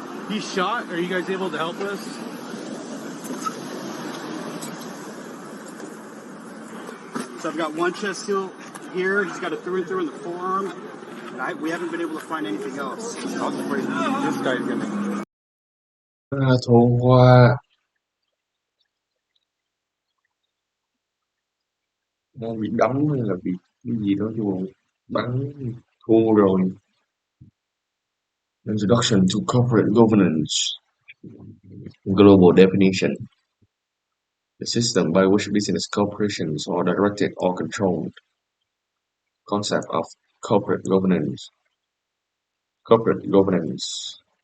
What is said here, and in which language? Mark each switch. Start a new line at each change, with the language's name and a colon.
English: He's shot. Are you guys able to help us? So I've got one chest seal here. He's got a through and through in the forearm. We haven't been able to find anything else. I'll just break This guy's gonna.
Vietnamese: Thua qua nó bị đấm hay là bị cái gì đó vô bắn thua rồi.
English: Introduction to corporate governance. Global definition. The system by which business corporations are directed or controlled. Concept of corporate governance. Corporate governance.